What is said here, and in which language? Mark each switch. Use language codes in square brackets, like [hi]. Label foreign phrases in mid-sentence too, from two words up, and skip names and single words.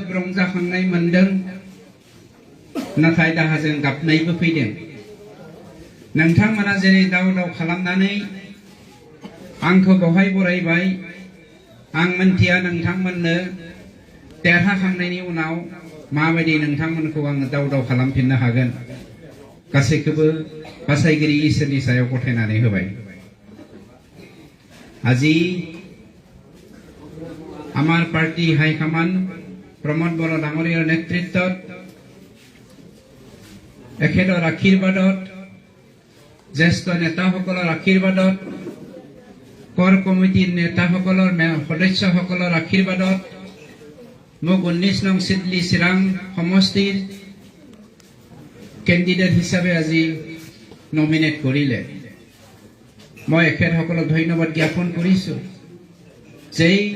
[brx] रंजाखांनाय मोनदों नाथाय दाहाजों गाबनायबो फैदों नोंथांमोना जेरै दाव दाव खालामनानै आंखौ बेवहाय बरायबाय आं मोनथिया नोंथांमोननो देरहाखांनायनि उनाव माबायदि नोंथांमोनखौ आङो दाव दाव खालामफिननो हागोन गासैखौबो बासायगिरि इसोरनि सायाव गथायनानै होबाय [as] আজি আমাৰ পাৰ্টি হাইকমাণ্ড প্ৰমোদ বড়ো ডাঙৰীয়াৰ নেতৃত্বত এখেতৰ আশীৰ্বাদত জ্যেষ্ঠ নেতাসকলৰ আশীৰ্বাদত [en] core committee [as] নেতাসকলৰ সদস্যসকলৰ আশীৰ্বাদত মোক 19 নং সিডলী চিৰাং সমষ্টিৰ কেণ্ডিডেট হিচাপে আজি নমিনেট কৰিলে মই এখেতসকলক ধন্যবাদ জ্ঞাপন কৰিছো যে